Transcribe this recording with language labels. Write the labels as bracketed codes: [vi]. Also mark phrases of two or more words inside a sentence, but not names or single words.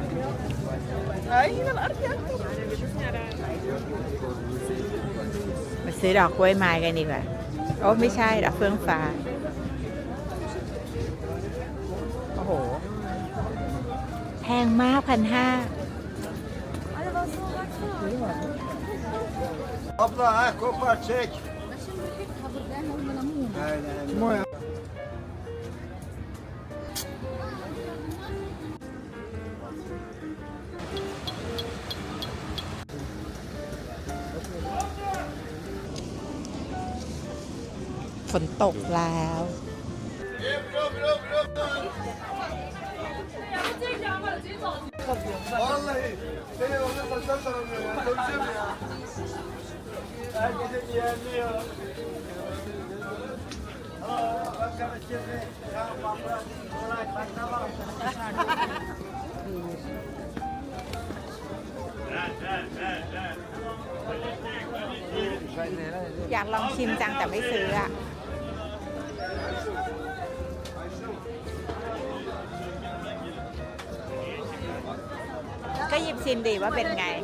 [th] มาซื้อดอกกล้วยไม้กันดีกว่า โอ้ไม่ใช่ดอกเฟื่องฟ้า โอ้โห แพงมาก1,500 [tr] Abla ha kopar çek. Aynen. [th] ฝนตกแล้ว [tr] Vallahi seni orada taşlar tanımıyor ya. Konuşuyorum ya. Herkese yeğenliyor. Bak kardeşim. Ya bak. Bak tamam. [th] อยากลองชิมจังแต่ไม่ซื้ออ่ะ ก็หยิบชิมดีว่าเป็นไง